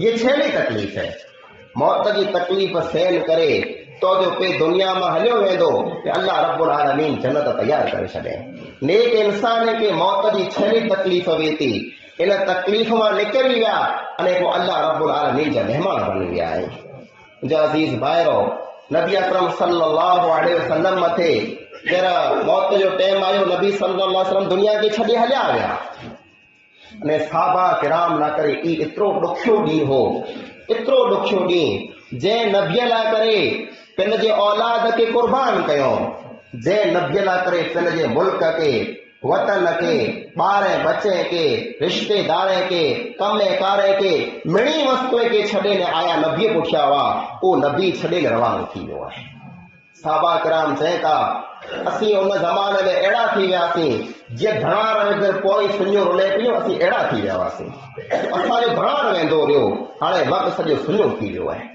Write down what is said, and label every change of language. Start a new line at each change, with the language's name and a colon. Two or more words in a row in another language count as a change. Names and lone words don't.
Sindhi: ये छेली तकलीफ़ है, मौत जी तकलीफ़ सहन करे तो जो पे दुनिया में हलियो वेंदो कि
Arabic: الله رب العالمين
Sindhi: जन्नत तैयार करे छॾे। नेक इंसान खे मौत जी छेली तकलीफ़ वे थी, इन तकलीफ़ मां निकिरी विया अने पोइ
Arabic: الله رب العالمين
Sindhi: जा महिमान बनी विया आहिनि। मुंहिंजा अज़ीज़ भाइरो, नबी अकरम
Arabic: صلى الله عليه وسلم
Sindhi: मथे जरा मौत जो टाइम आयो, नबी
Arabic: صلى الله عليه وسلم
Sindhi: दुनिया खे छॾे हलिया विया अने सहाबा किराम ना करे ई एतिरो ॾुखियो ॾींहुं हो, एतिरो ॾुखियो ॾींहुं जंहिं नबीअ लाइ करे पंहिंजे औलाद खे कुर्बान कयो, जंहिं नबीअ लाइ करे पंहिंजे मुल्क के वतन के ॿार बचे के रिश्तेदार के कम कारे के मिणी वस्तुअ के छॾे न आया नबीअ पुठियां हुआ, उहो नबी छॾे रवानो थी वियो आहे। साहबा किराम चवनि था, असीं उन ज़माने में अहिड़ा थी वियासीं जीअं धड़ार पोइ सुञो रुले पियो, असीं अहिड़ा थी विया हुआसीं, असांजो धड़ार वेंदो रहियो, हाणे वक़्तु सॼो सुञो थी वियो आहे।